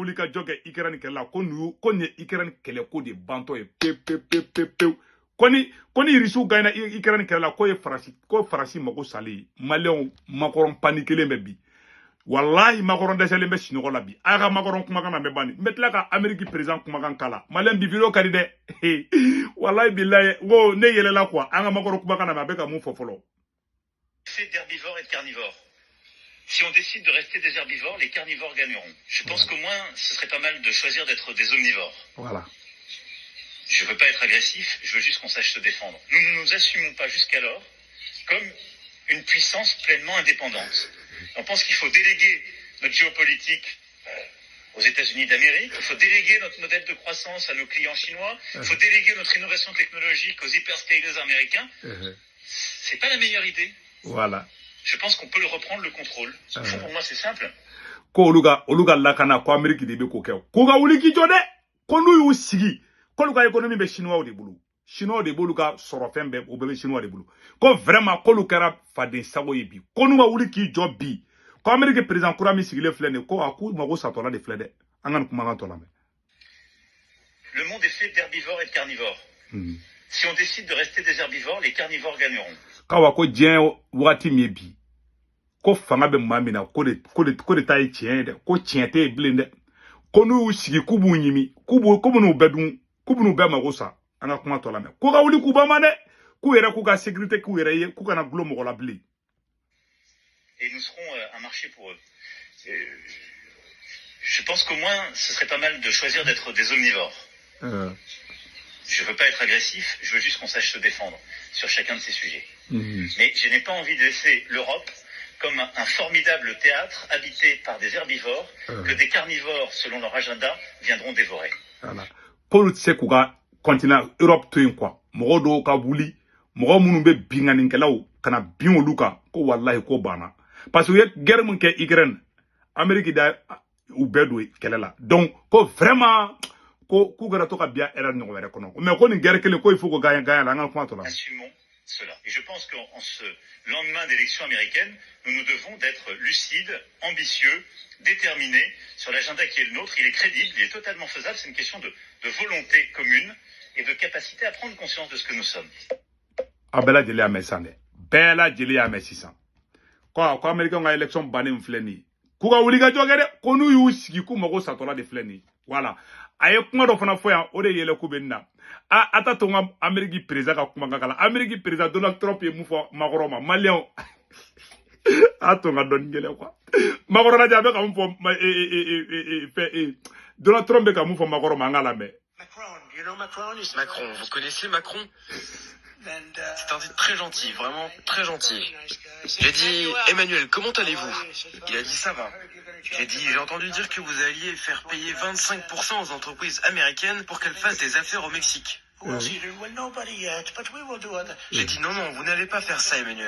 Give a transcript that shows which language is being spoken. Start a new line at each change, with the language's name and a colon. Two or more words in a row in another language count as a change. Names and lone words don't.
Bambara: wuli ka jɔ kɛ Ukraine kɛlɛ la ko ni Ukraine kɛlɛ ko de bantɔ ye pe ko ni Russiw gagnera Ukraine kɛlɛ la ko farasi mago sali malien Macron paniquelen bɛ bi wallahi Macron dɛsɛlen bɛ sinɔgɔ la bi a ka Macron kumakan na bɛ bani n bɛ tila ka
French: Amérique président
Bambara: kumakan kala malien bi video ka di dɛ wallahi billahi ko ne yɛlɛla quoi an ka Macron kumakan na a bɛ ka mun fɔ fɔlɔ.
French: C'est d'herbivores et de carnivores. Si on décide de rester des herbivores, les carnivores gagneront. Je pense qu'au moins, ce serait pas mal de choisir d'être des omnivores. Voilà. Je veux pas être agressif, je veux juste qu'on sache se défendre. Nous ne nous assumons pas jusqu'alors comme une puissance pleinement indépendante. On pense qu'il faut déléguer notre géopolitique aux États-Unis d'Amérique, il faut déléguer notre modèle de croissance à nos clients chinois, il faut déléguer notre innovation technologique aux hyperscalers américains. C'est pas la meilleure idée. Voilà. Je pense qu'on peut le reprendre le contrôle. Au fond, pour moi, c'est simple.
Bambara: Ko oluga lakana ko Amérique de be ko kɛ ko ga wuli ki jɔ dɛ ko n'u y'u sigi ko olu ka économie bɛ chinois de bolo chinois de b'olu ka sɔrɔ fɛn bɛɛ o bɛɛ bɛ chinois de bolo ko vraiment k'olu kɛra faden sago ye bi ko n'u ma wuli k'i jɔ bi ko
French: Amérique président
Bambara: kura min sigilen filɛ nin ko a k'u mago satɔla de filɛ dɛ an ka nin kumakan tɔ lamɛn.
French: Le monde est fait d'herbivores et de carnivores. Si on décide de rester des herbivores, les carnivores gagneront.
Bambara: Kawa ko diɲɛ waati min ye bi ko fanga bɛ maa min na ko de ta ye tiɲɛ ye dɛ ko tiɲɛ tɛ yen bilen dɛ ko n'u y'u sigi k'u b'u ɲimi k'u b'u bɛɛ dun k'u b'u bɛɛ mago sa an ka kuma tɔ lamɛn ko ka wuli k'u ba ma dɛ k'u yɛrɛ k'u ka sécurité k'u yɛrɛ ye k'u kana gulo mɔgɔ la bilen.
French: Et nous serons un marché pour eux. Je pense qu'au moins, ce serait pas mal de choisir d'être des omnivores. Je veux pas être agressif, je veux juste qu'on sache se défendre sur chacun de ces sujets. Mais je n'ai pas envie de laisser l'Europe comme un formidable théâtre habité par des herbivores que des carnivores, selon leur agenda, viendront dévorer. Voilà.
Bambara: Paul tse k'u ka
French: continent Europe
Bambara: to yen quoi mɔgɔ dɔw ka wuli mɔgɔ minnu bɛ binganikɛlaw kana bin olu kan ko wallahi ko banna
French: parce que
Bambara: u ye guerre min kɛ Ukraine Amérique da u bɛɛ don kɛlɛ la donc ko vraiment ko k'u kana to ka biya era ɲɔgɔn wɛrɛ kɔnɔ mais ko nin guerre kelen ko
French: il faut
Bambara: ko gagner la an ka kuma tɔ la.
French: Assumons cela. Et je pense qu'en ce lendemain d'élection américaine, nous devons d'être lucides, ambitieux, déterminés sur l'agenda qui est le nôtre. Il est crédible, il est totalement faisable. C'est une question de volonté commune et de capacité à prendre conscience de ce que nous sommes.
Bambara: A bɛɛ lajɛlen y'a mɛn sisan dɛ bɛɛ lajɛlen y'a mɛn sisan ko Américains ka élection bannen filɛ nin ye k'u ka wuli ka jɔ kɛ dɛ ko n'u y'u sigi k'u mago satɔla de filɛ nin ye voilà a ye kuma dɔ fana fɔ yan o de yɛlɛ ku bɛ nin na a ta to n ka
French: Amérique président
Bambara: ka kumakan kala
French: Amérique président
Bambara: Donald Trump ye mun fɔ Macron ma malien a to n ka dɔɔnin gɛlɛn quoi Macron lajɛ a bɛ ka mun fɔ Donald Trump bɛ ka mun fɔ Macron ma an ka lamɛn.
French: Macron, vous connaissez Macron? C'est un type très gentil, vraiment très gentil. J'ai dit, Emmanuel, comment allez-vous? Il a dit, ça va. J'ai dit, j'ai entendu dire que vous alliez faire payer 25% aux entreprises américaines pour qu'elles fassent des affaires au Mexique. J'ai dit, non, vous n'allez pas faire ça, Emmanuel.